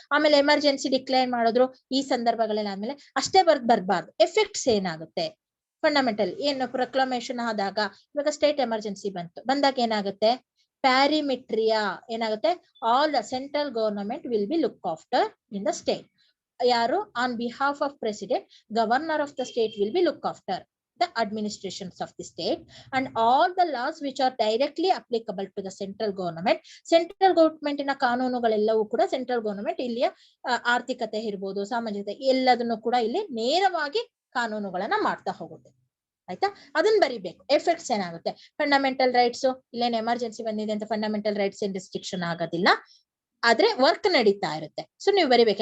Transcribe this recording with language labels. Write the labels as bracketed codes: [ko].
[kn] ಆಮೇಲೆ emergency declare ಮಾಡಿದ್ರು ಈ ಸಂದರ್ಭಗಳಲ್ಲಿ ಆದ್ಮೇಲೆ ಅಷ್ಟೇ ಬರ್ಬಾರ್ದು, ಎಫೆಕ್ಟ್ಸ್ ಏನಾಗುತ್ತೆ, ಫಂಡಮೆಂಟಲ್ ಏನು ಪ್ರೊಕ್ಲಮೇಶನ್ ಆದಾಗ, ಇವಾಗ ಸ್ಟೇಟ್ ಎಮರ್ಜೆನ್ಸಿ ಬಂದಾಗ ಏನಾಗುತ್ತೆ, ಪ್ಯಾರಿಮಿಟ್ರಿಯಾ ಏನಾಗುತ್ತೆ, [en] All the central government will be look after in the state. ಯಾರು, on behalf of president, governor of the state will be look after the administrations of the state and all the laws which are directly applicable to the central government. [kn] Central government ನ ಕಾನೂನುಗಳೆಲ್ಲವೂ ಕೂಡ central government ಇಲ್ಲಿಯ ಆರ್ಥಿಕತೆ ಇರ್ಬೋದು, ಸಾಮಾಜಿಕತೆ ಎಲ್ಲದನ್ನು ಕೂಡ ಇಲ್ಲಿ ನೇರವಾಗಿ ಕಾನೂನುಗಳನ್ನ ಮಾಡ್ತಾ ಹೋಗುತ್ತೆ. ಆಯ್ತಾ, ಅದನ್ನ ಬರಿಬೇಕು. ಎಫೆಕ್ಟ್ಸ್ ಏನಾಗುತ್ತೆ, ಫಂಡಮೆಂಟಲ್ ರೈಟ್ಸ್, ಇಲ್ಲೇನು ಎಮರ್ಜೆನ್ಸಿ ಬಂದಿದೆ ಅಂತ ಫಂಡಮೆಂಟಲ್ ರೈಟ್ಸ್ ಏನ್ ರಿಸ್ಟ್ರಿಕ್ಷನ್ ಆಗೋದಿಲ್ಲ, ಆದ್ರೆ ವರ್ಕ್ ನಡೀತಾ ಇರುತ್ತೆ. ಸೊ ನೀವು ಬರಿಬೇಕು.